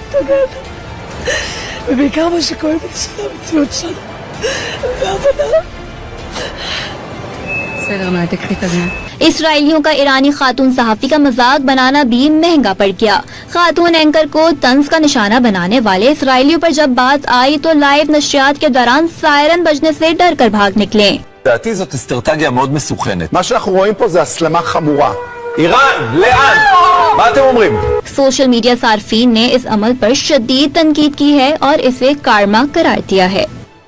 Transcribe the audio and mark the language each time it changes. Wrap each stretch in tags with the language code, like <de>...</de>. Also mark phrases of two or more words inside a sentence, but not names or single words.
<ur>اسرائیلیوں کا ایرانی خاتون صحافی کا مذاق بنانا بھی مہنگا پڑ گیا۔ خاتون اینکر کو طنز کا نشانہ بنانے والے اسرائیلیوں پر جب بات آئی تو لائیو نشریات کے دوران سائرن بجنے سے ڈر کر بھاگ نکلے۔</ur> <he>לדעתי זאת אסטרטגיה מאוד מסוכנת. מה שאנחנו רואים פה זה הסלמה חמורה. איראן, לאן? מה אתם אומרים?</he> <en>social media</en> <ur>صارفین نے اس عمل پر شدید تنقید کی ہے اور اسے کارما قرار دیا ہے۔</ur>